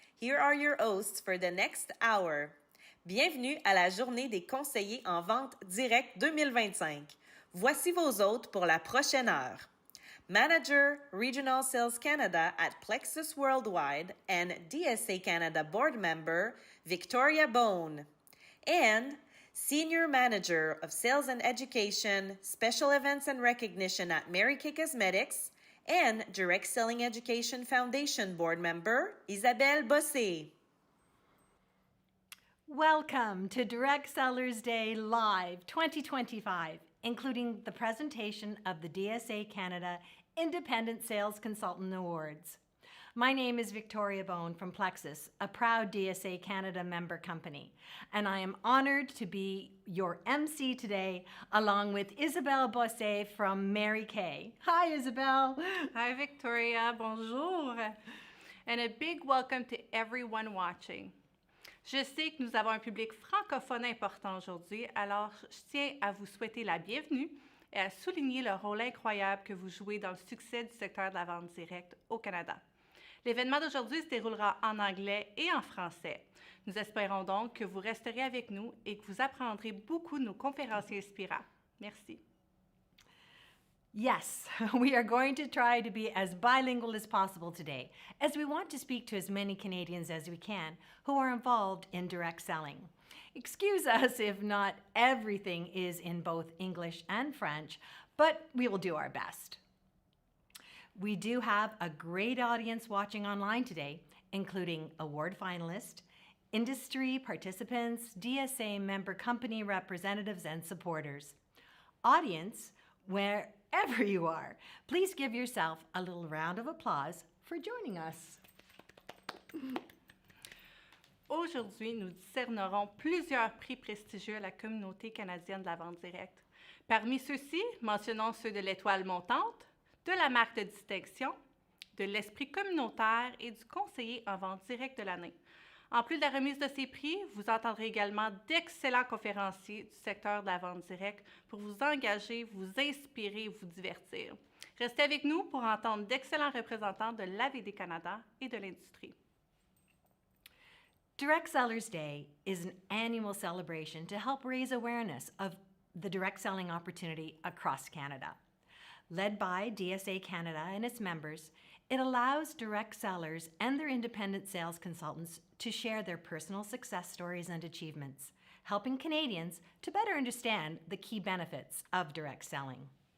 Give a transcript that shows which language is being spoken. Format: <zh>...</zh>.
<en>Here are your hosts for the next hour.</en> <fr>Bienvenue à la journée des conseillers en vente directe 2025. Voici vos hôtes pour la prochaine heure.</fr> <en>Manager, Regional Sales Canada at Plexus Worldwide and DSA Canada board member, Victoria Beaune. And Senior Manager of Sales and Education, Special Events and Recognition at Mary Kay Cosmetics, and Direct Selling Education Foundation board member, Isabel Bosse. Welcome to Direct Sellers Day Live 2025, including the presentation of the DSA Canada Independent Sales Consultant Awards. My name is Victoria Beaune from Plexus, a proud DSA Canada member company, and I am honored to be your MC today, along with Isabel Bosse from Mary Kay. Hi, Isabel. Hi, Victoria. Bonjour. And a big welcome to everyone watching.</en> <fr>Je sais que nous avons un public francophone important aujourd'hui, alors je tiens à vous souhaiter la bienvenue et à souligner le rôle incroyable que vous jouez dans le succès du secteur de la vente directe au Canada. L'événement d'aujourd'hui se déroulera en anglais et en français. Nous espérons donc que vous resterez avec nous et que vous apprendrez beaucoup de nos conférenciers inspirants. Merci.</fr> <en>Yes, we are going to try to be as bilingual as possible today, as we want to speak to as many Canadians as we can who are involved in direct selling. Excuse us if not everything is in both English and French, but we will do our best. We do have a great audience watching online today, including award finalists, industry participants, DSA member company representatives, and supporters. Audience, wherever you are, please give yourself a little round of applause for joining us.</en> <fr>Aujourd'hui, nous décernerons plusieurs prix prestigieux à la communauté canadienne de la vente directe. Parmi ceux-ci, mentionnons ceux de l'étoile montante, de la marque de distinction, de l'esprit communautaire et du conseiller en vente directe de l'année. En plus de la remise de ces prix, vous entendrez également d'excellents conférenciers du secteur de la vente directe pour vous engager, vous inspirer et vous divertir. Restez avec nous pour entendre d'excellents représentants de l'AVD Canada et de l'industrie.</fr> <en>Direct Sellers Day is an annual celebration to help raise awareness of the direct selling opportunity across Canada. Led by DSA Canada and its members, it allows direct sellers and their independent sales consultants to share their personal success stories and achievements, helping Canadians to better understand the key benefits of direct selling.</en>